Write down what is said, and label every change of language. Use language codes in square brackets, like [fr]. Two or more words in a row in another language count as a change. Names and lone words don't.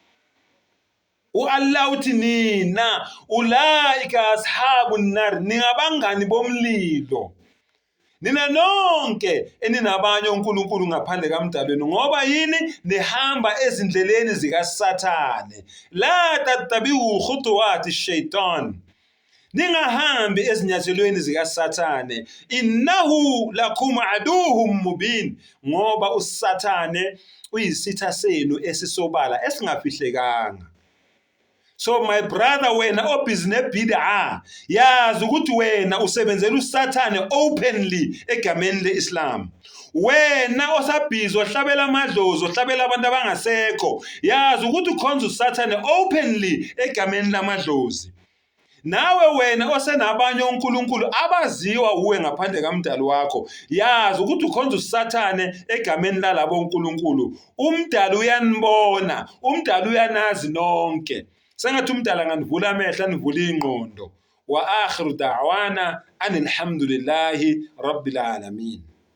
[zu] Allah uthi nina [ar] أولئك أصحاب النار, [zu] ningabangani bomlilo. Nina nonke eninabanye onkulunkulu ngaphandle kaMdalweni, ngoba yini? Nihamba ezindleleni zikaSathane. [ar] لا تتبعوا خطوات الشيطان, [zu] ningahambi ezinyathelweni zikaSathane. [ar] إنه لكم عدو مبين, [zu] ngoba uSathane uyisitha senu esisobala esingafihlekanga. [en] So my brother, [zu] wena obhizi nebhid'a, yazi ukuthi wena usebenzela uSathane openly egameni le-Islam. Wena osabhizi ohlabela amadlozi, ohlabela abantu abangasekho, yazi ukuthi ukhonza uSathane openly egameni lamadlozi. Nawe wena osenabanye onkulunkulu abaziwa uwe ngaphandle kaMdali wakho, yazi ukuthi ukhonza uSathane egameni lalabo onkulunkulu. uMdali uyanibona, uMdali uyanazi nonke. Sengathi uMdali anganivula amehlo, anivula ingqondo. [ar] وآخر دعوانا أن الحمد لله رب العالمين.